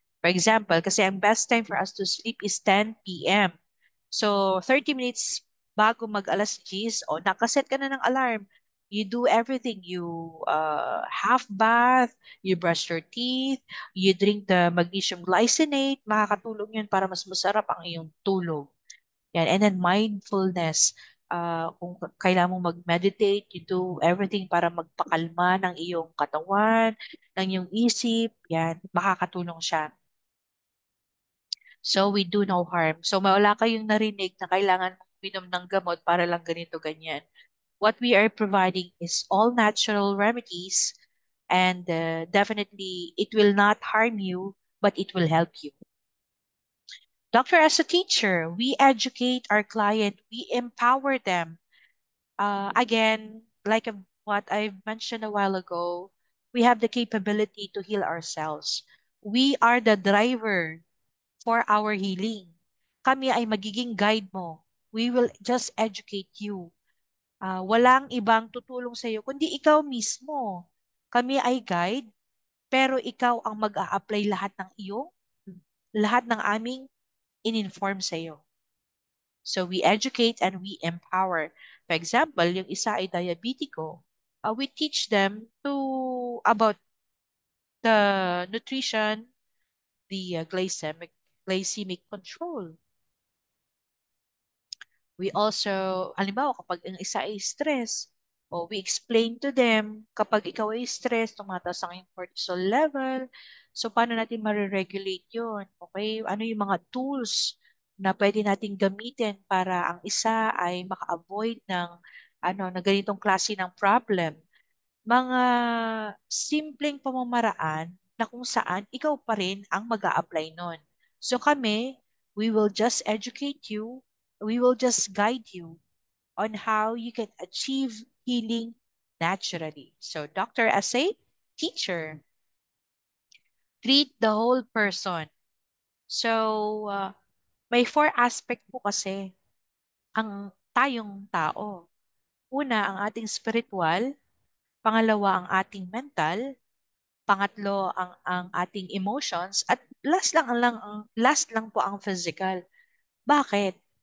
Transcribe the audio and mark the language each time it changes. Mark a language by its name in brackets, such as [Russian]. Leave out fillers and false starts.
[English] For example, [Filipino] kasi ang [English] best time for us to sleep is 10 p.m. [Filipino] So 30 minutes bago mag alas 10, o nakaset ka na ng alarm. [English] You do everything. You half bath, you brush your teeth, you drink the magnesium glycinate. [Filipino] Makakatulong yun para mas masarap ang iyong tulog. Yan. [English] And then mindfulness. [Filipino] Kung kailangan mo mag-meditate, [English] you do everything [Filipino] para magpakalma ng iyong katawan, ng iyong isip. Yan. Makakatulong siya. [English] So we do no harm. [Filipino] So wala kayong narinig na kailangan mong minom ng gamot para lang ganito, ganyan. [English] What we are providing is all natural remedies, and definitely it will not harm you, but it will help you. Doctor, as a teacher, we educate our client, we empower them. Again, like what I mentioned a while ago, we have the capability to heal ourselves. We are the driver for our healing. [Filipino] Kami ay magiging guide mo. [English] We will just educate you. [Filipino] Walang ibang tutulong sa iyo, kundi ikaw mismo. Kami ay guide, pero ikaw ang mag-a-apply lahat ng aming in-inform sa iyo. [English] So we educate and we empower. For example, [Filipino] yung isa ay diabetiko. [English] We teach them to about the nutrition, the glycemic control. [Filipino] We also, halimbawa, kapag ang isa ay stress, o [English] we explain to them, [Filipino] kapag ikaw ay stress, tumataas ang iyong cortisol level. So, paano natin mariregulate yun? Okay? Ano yung mga tools na pwede natin gamitin para ang isa ay maka-avoid ng na ganitong klase ng problem? Mga simpleng pamamaraan na kung saan ikaw pa rin ang mag apply nun. [English] So kami, we will just educate you, we will just guide you on how you can achieve healing naturally. So Dr. Asay, teacher, treat the whole person. [Filipino] So may four aspect po kasi ang tayong tao. Una, ang ating spiritual. Pangalawa, ang ating mental. Pangatlo, ang ating emotions. At last lang po ang physical. Bakit?